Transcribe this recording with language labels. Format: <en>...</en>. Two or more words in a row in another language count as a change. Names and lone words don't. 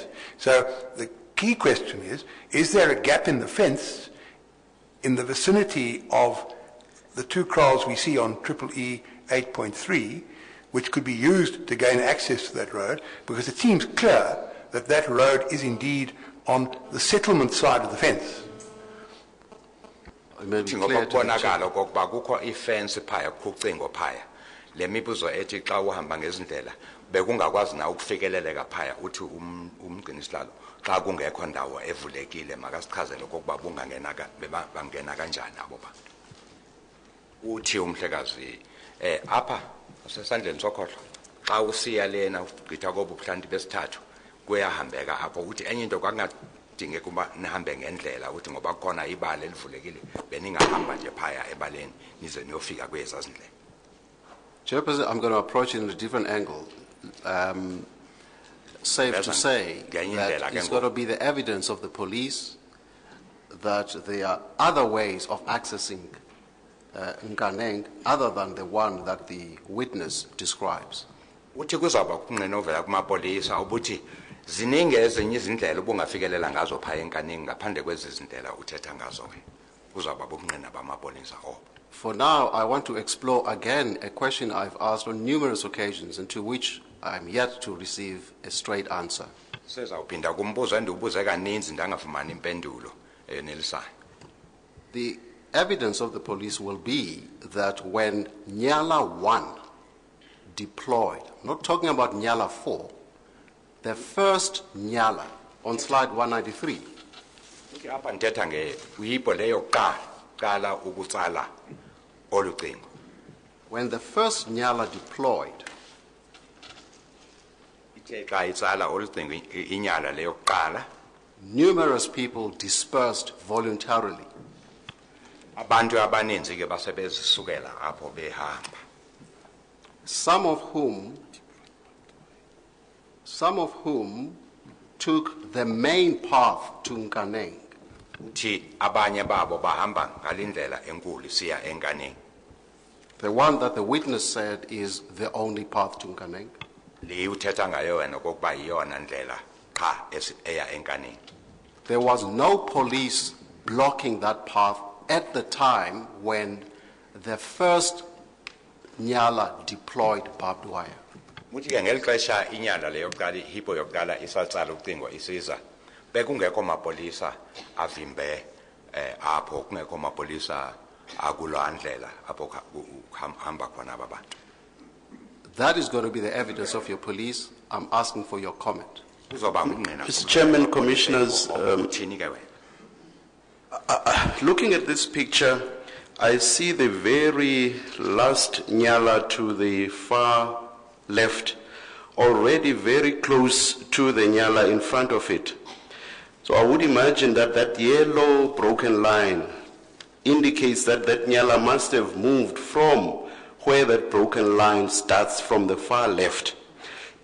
<en>So the key question is there a gap in the fence in the vicinity of the two kraals we see on EE 8.3, which could be used to gain access to that road, because it seems clear that that road is indeed on the settlement side of the fence. It may be</en> <xh>Ngoba</xh> <en>clear to the Chair.</en> <xh>kubonakala okokuba kukho ifence phaya kucingo phaya le mibuzo ethi xa uhamba ngezindlela bekungakwazi na ukufikeleleka phaya uthi umgcinisihlalo xa kungekho ndawo evulekile makasichazele okokuba bangena kanjani abo bantu. Uthi umhlekazi apha sesandleni sokhohlo xa usiya lena ugqitha kobu buhlanti besithathu kuyahambeka apho uthi enye into kwakungadingeka kuba nihambe ngendlela uthi ngoba khona ibala elivulekile beningahamba nje phaya ebaleni nize niyofika kwezaa zindlela.</xh> <en>Chairperson, I'm going to approach it in a different angle. Safe to say that it's got to be the evidence of the police that there are other ways of accessing Nkaneng other than the one that the witness describes.</en> <xh>Uthi kuzawuba kunqenovela kumapolisa ubuthi ziningi ezinye izindlela ubungafikelela ngazo phaya eNkaneng ngaphandle kwezi zindlela uthetha ngazo ke kuzawuba bobungqina bamapolisa obo.</xh> <en>For now, I want to explore again a question I've asked on numerous occasions and to which I'm yet to receive a straight answer.</en> <xh>Sezawuphinda kumbuzo endiwubuze kaninzi ndangafumani impendulo enelisayo.</xh> <en>The evidence of the police will be that when Nyala 1 deployed, I'm not talking about Nyala 4, the first Nyala on slide 193,</en> <xh>Uthi apha ndithetha uyipo leyo qala ukutsala olucingo.</xh> <en>when the first Nyala deployed,</en> <xh>Ithe xa itsala olucingo inyala leyo kuqala</xh> <en>numerous people dispersed voluntarily.</en> <xh>abantu abaninzi ke basebezisukela apho behamba.</xh> <en>Some of whom took the main path to Nkaneng.</en> <xh>Uthi abanye babo bahamba ngalindlela enkulu siya eNkaneng.</xh> <en>The one that the witness said is the only path to Nkaneng.</en> <xh>Le uthetha ngayo wena okokuba yiyona ndlela qha eya eNkaneng.</xh> <en>There was no police blocking that path at the time when the first Nyala deployed barbed wire.</en> <xh>Muthi ke ngeli xesha inyala leyo yokuqala ihipo yokuqala isatsala ucingo isiza bekungekho mapolisa avimbe apho kungekho mapolisa akulwa ndlela apho hamba khona aba bantu.</xh> <en>That is going to be the evidence of your police. I'm asking for your comment.</en> <xh>Kuzoba ngumnqina.</xh> <en>Mr. Chairman, Commissioners,</en> <xh>uthini ke wena?</xh> <en>looking at this picture, I see the very last Nyala to the far left, already very close to the Nyala in front of it. So I would imagine that that yellow broken line indicates that that Nyala must have moved from where that broken line starts from the far left.</en>